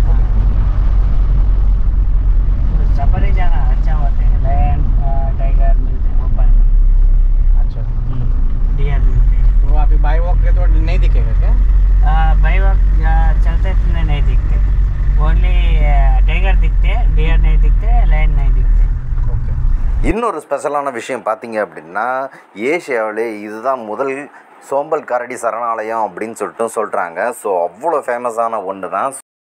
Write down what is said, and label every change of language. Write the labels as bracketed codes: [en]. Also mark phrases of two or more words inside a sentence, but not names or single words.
[hi] सफारी जाना अच्छा होते हैं, [en] lion tiger [hi] मिलते हैं ओपन। अच्छा। डियर मिलते हैं। तो अभी [en] by walk [hi] के तो नहीं दिखेगा क्या? [en] by walk [hi] चलते तुमने नहीं दिखते, [en] only tiger [hi] दिखते, डियर नहीं दिखते, लायन नहीं दिखते। ओके। [ta] இன்னொரு ஸ்பெஷலான விஷயம் பார்த்தீங்க அப்படின்னா ஏஷியாவிலே இதுதான் முதல் சோம்பல் கரடி சரணாலயம் அப்படின்னு சொல்கிறாங்க. ஸோ அவ்வளோ ஃபேமஸான ஒன்று தான்.